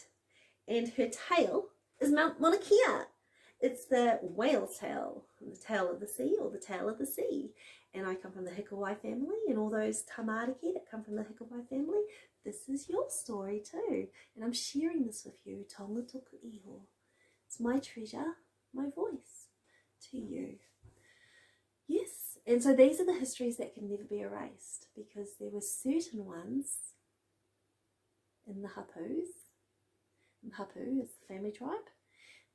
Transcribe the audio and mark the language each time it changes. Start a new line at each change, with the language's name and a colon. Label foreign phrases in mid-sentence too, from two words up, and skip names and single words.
English: And her tail is Mount Mauna Kea. It's the whale's tail, the tail of the sea, or the tail of the sea. And I come from the Hikawai family, and all those tamariki that come from the Hikawai family, this is your story too. And I'm sharing this with you,
Māori: tonga tuku iho.
English: It's my treasure, my voice to you. Yes, and so these are the histories that can never be erased, because there were certain ones in the hapus. And hapu is the family tribe.